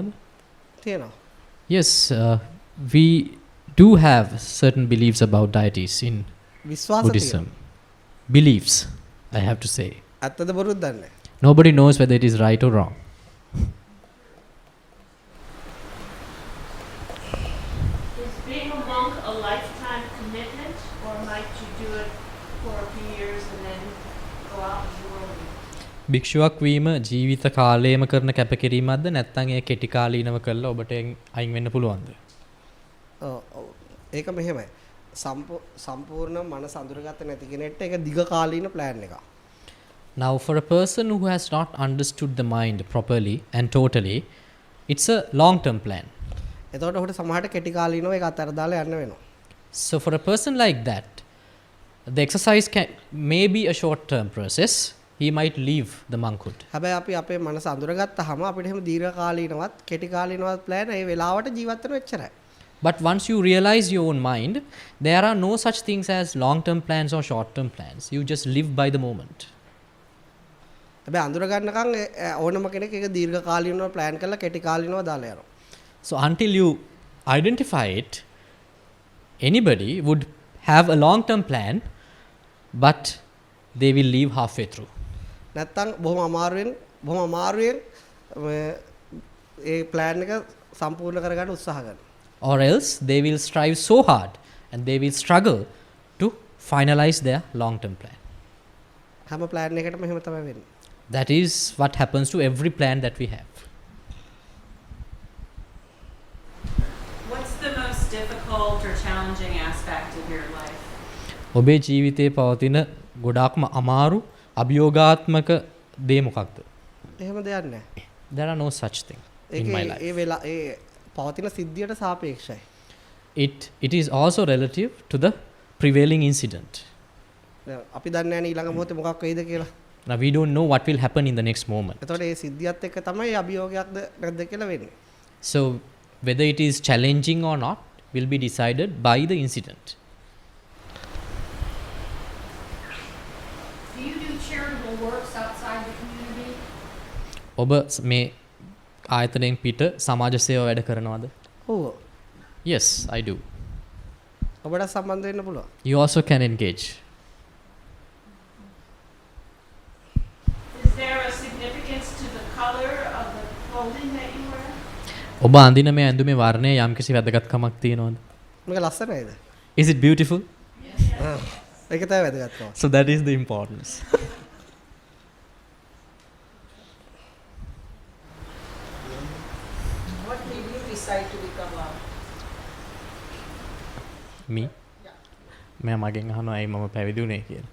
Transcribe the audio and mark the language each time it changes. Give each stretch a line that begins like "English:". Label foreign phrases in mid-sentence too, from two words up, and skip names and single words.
Sinhala: තියෙනවා.
English: Yes, we do have certain beliefs about deities in
Sinhala: විශ්වාස
English: Buddhism. Beliefs, I have to say.
Sinhala: ඇත්තද බොරුද දන්නේ.
English: Nobody knows whether it is right or wrong. Is being a monk a lifetime commitment, or might you do it for a few years and then go out in the world?
Sinhala: භික්ෂුවක් වීම ජීවිත කාලයම කරන කැපකිරීමක්ද නැත්නම් ඒ කෙටි කාලීනව කරලා ඔබට අයින් වෙන්න පුළුවන්ද? ඒක මෙහෙමයි. සම්පූර්ණ මනස අඳුරගත්ත නැති කෙනෙක්ට ඒක දිග කාලීන ප්ලෑන් එකක්.
English: Now for a person who has not understood the mind properly and totally, it's a long term plan.
Sinhala: එතකොට ඔහුට සමහරට කෙටි කාලීනව ඒක අතර දාලා යන්න වෙනවා.
English: So for a person like that, the exercise may be a short term process. He might leave the monkhood.
Sinhala: හැබැයි අපි අපේ මනස අඳුරගත්තාම අපිට එහෙම දීර්ඝ කාලීනවත් කෙටි කාලීනවත් ප්ලෑන් ඒ වෙලාවට ජීවත් වෙන එච්චරයි.
English: But once you realize your own mind, there are no such things as long term plans or short term plans. You just live by the moment.
Sinhala: හැබැයි අඳුර ගන්නකම් ඕනම කෙනෙක් ඒක දීර්ඝ කාලීනව ප්ලෑන් කරලා කෙටි කාලීනව දාලා යනවා.
English: So until you identify it, anybody would have a long term plan, but they will leave halfway through.
Sinhala: නැත්තම් බොහොම අමාරුවෙන් ඒ ප්ලෑන් එක සම්පූර්ණ කරගන්න උත්සාහ කරනවා.
English: Or else they will strive so hard and they will struggle to finalize their long term plan.
Sinhala: හැම ප්ලෑන් එකකටම එහෙම තමයි වෙන්නේ.
English: That is what happens to every plan that we have. What's the most difficult or challenging aspect of your life?
Sinhala: ඔබේ ජීවිතයේ පවතින ගොඩාක්ම අමාරු අභියෝගාත්මක දේ මොකක්ද? එහෙම දෙයක් නැහැ.
English: There are no such thing in my life.
Sinhala: ඒ පවතින සිද්ධියට සාපේක්ෂයි.
English: It is also relative to the prevailing incident.
Sinhala: අපි දන්නේ නැහැ ඊළඟ මොහොතේ මොකක් වෙයිද කියලා.
English: Now we don't know what will happen in the next moment.
Sinhala: එතකොට ඒ සිද්ධියත් එක්ක තමයි අභියෝගයක්ද නැද්ද කියලා වෙන්නේ.
English: So whether it is challenging or not will be decided by the incident. Do you do charitable works outside the community?
Sinhala: ඔබ මේ ආයතනයෙන් පිට සමාජ සේවා වැඩ කරනවද? ඔව්.
English: Yes, I do.
Sinhala: ඔබට සම්බන්ධ වෙන්න පුළුවන්.
English: You also can engage. Is there a significance to the color of the clothing that you wear?
Sinhala: ඔබ අඳින මේ ඇඳුමේ වර්ණය යම්කිසි වැදගත්කමක් තියෙනවද? මේක ලස්සනයිද?
English: Is it beautiful?
Sinhala: ඒක තමයි වැදගත්කම.
English: So that is the importance. What made you decide to become a Me?
Sinhala: මම මගෙන් අහනවා ඇයි මම පැවිදි වුණේ කියලා.